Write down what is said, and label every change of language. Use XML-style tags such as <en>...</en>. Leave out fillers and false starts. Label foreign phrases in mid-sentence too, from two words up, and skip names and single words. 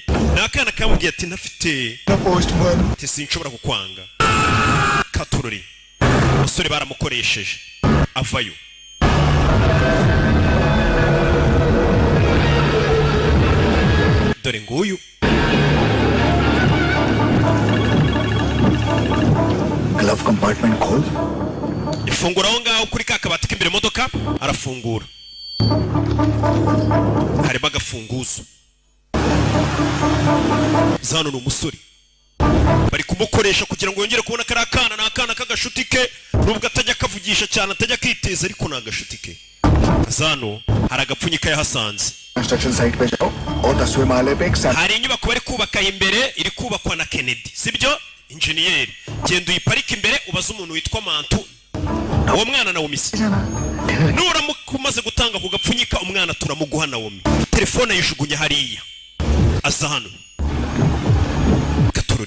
<rw>Nakana kamubwiye ati ntafite ati sinshobora kukwanga. Katurori umusore baramukoresheje avayo. Dore nguyu</rw> <en>glove compartment खोल</en> <rw>ifungura aho ngaho kuri ka kabati k'imbere modoka. Arafungura, harimo agafunguzo. Zano ni umusore bari kumukoresha kugira ngo yongere kubona kari akana. Ni akana k'agashuti ke, nubwo atajya kavugisha cyane, atajya kwiteza, ariko ni agashuti ke. Zano hari agapfunyika yahasanze.</rw> <en>construction site</en> <hi>पे जाओ और 10वें माले पे एक</hi> <rw>Hari inyubako bari kubaka imbere, iri kubakwa na Kennedy, sibyo? Engineer, genda uyiparike imbere ubaze umuntu witwa Mantu. Uwo mwana na Womisi nuramuka umaze gutanga ku gapfunyika umwana turamuguha na Womi. Telefone yishugunya hariya. Aza hano Katururi.</rw>